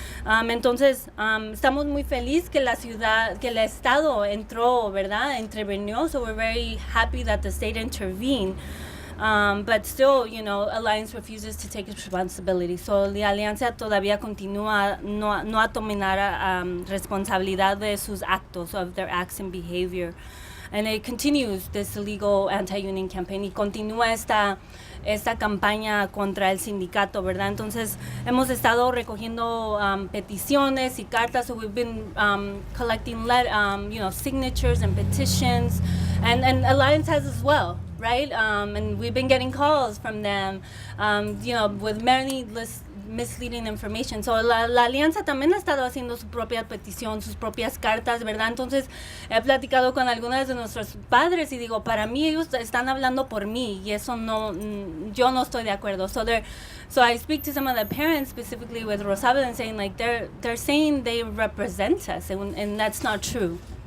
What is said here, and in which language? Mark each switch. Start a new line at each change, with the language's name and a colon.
Spanish: Entonces, estamos muy felices que el Estado entró, ¿verdad? Intervenió.
English: So we're very happy that the state intervened. But still, Alliance refuses to take responsibility.
Spanish: So la Alianza todavía continúa no a tomar responsabilidad de sus actos, of their acts and behavior.
English: And it continues this illegal anti-union campaign, y continúa esta campaña contra el sindicato, ¿verdad?
Spanish: Entonces, hemos estado recogiendo peticiones y cartas.
English: So we've been collecting signatures and petitions, and Alliance has as well, right? And we've been getting calls from them, with many misleading information.
Spanish: So la Alianza también ha estado haciendo su propia petición, sus propias cartas, ¿verdad? Entonces he platicado con algunos de nuestros padres y digo, para mí ellos están hablando por mí, y eso yo no estoy de acuerdo.
English: So I speak to some of the parents, specifically with Rosabel, and saying like they're saying they represent us, and that's not true.